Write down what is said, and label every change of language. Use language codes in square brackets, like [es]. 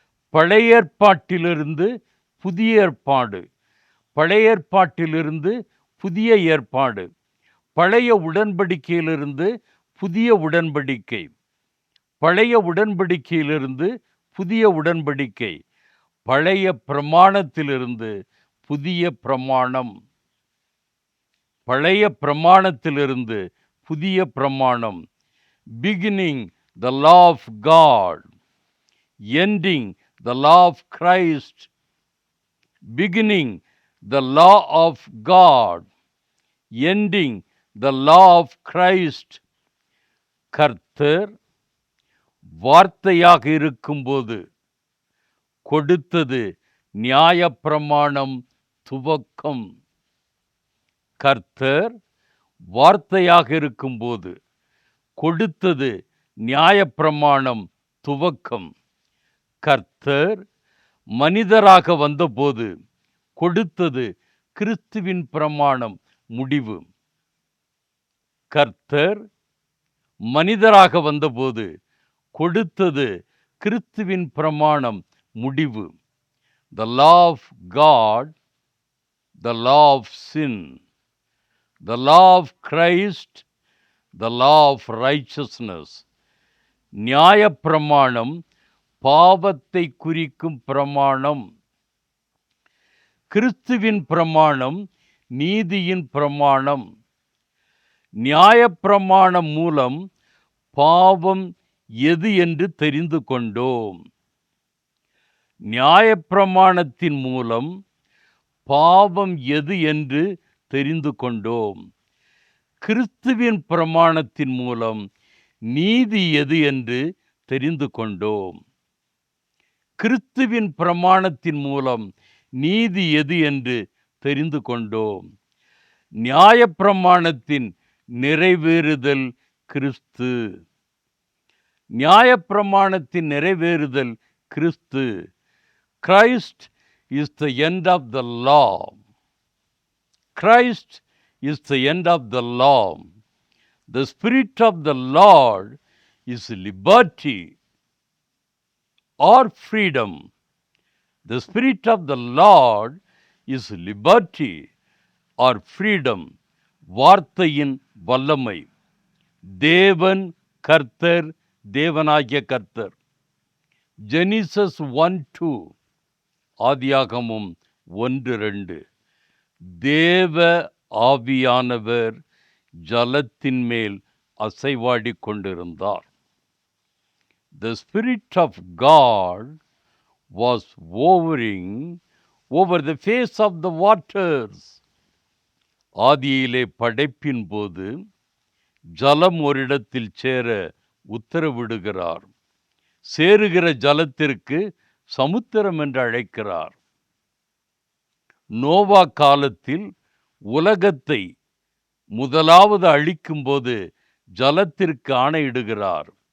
[ta] பழைய ஏற்பாட்டிலிருந்து புதிய ஏற்பாடு, பழைய ஏற்பாட்டிலிருந்து புதிய ஏற்பாடு, பழைய உடன்படிக்கையிலிருந்து புதிய உடன்படிக்கை, பழைய உடன்படிக்கையிலிருந்து புதிய உடன்படிக்கை, பழைய பிரமாணத்திலிருந்து புதிய பிரமாணம், பழைய பிரமாணத்திலிருந்து புதிய பிரமாணம். [en] Beginning the law of God, ending the law of Christ. Beginning the law of God, ending the law of Christ. [ta] கர்த்தர் வார்த்தையாக இருக்கும்போது கொடுத்தது நியாயப்பிரமாணம் துவக்கம். கர்த்தர் வார்த்தையாக இருக்கும்போது கொடுத்தது நியாயப்பிரமாணம் துவக்கம். கர்த்தர் மனிதராக வந்தபோது கொடுத்தது கிறிஸ்துவின் பிரமாணம் முடிவு. கர்த்தர் மனிதராக வந்தபோது கொடுத்தது கிறிஸ்துவின் பிரமாணம் முடிவு. [en] The law of God, the law of sin, the law of Christ, the law of righteousness. [ta] நியாயப்பிரமாணம் பாவத்தை குறிக்கும் பிரமாணம். கிறிஸ்துவின் பிரமாணம் நீதியின் பிரமாணம். நியாயப்பிரமாணம் மூலம் பாவம் எது என்று தெரிந்து கொண்டோம். நியாயப்பிரமாணத்தின் மூலம் பாவம் எது என்று தெரிந்து கொண்டோம். கிறிஸ்துவின் பிரமாணத்தின் மூலம் நீதி எது என்று தெரிந்து கொண்டோம். கிறிஸ்துவின் பிரமாணத்தின் மூலம் நீதி எது என்று தெரிந்து கொண்டோம். நியாயப்பிரமாணத்தின் நிறைவேறுதல் கிறிஸ்து. நியாயப்பிரமாணத்தின் நிறைவேறுதல் கிறிஸ்து. [en] Christ is the end of the law. Christ is the end of the law. The Spirit of the Lord is liberty or freedom. The Spirit of the Lord is liberty or freedom. [ta] வார்த்தையின் வல்லமை. தேவன் கர்த்தர், தேவனாகிய கர்த்தர். Genesis 1:2, ஆதியாகமம் 1:2. தேவ ஆவியானவர் ஜலத்தின் மேல் அசைவாடி கொண்டிருந்தார். [en] The Spirit of God was hovering over the face of the waters. [ta] ஆதியிலே படைப்பின் போது ஜலம் ஒரு இடத்தில் சேர உத்தரவிடுகிறார். சேருகிற ஜலத்திற்கு சமுத்திரம் என்று அழைக்கிறார். நோவா காலத்தில் உலகத்தை முதலாவது அழிக்கும்போது ஜலத்திற்கு ஆணையிடுகிறார்.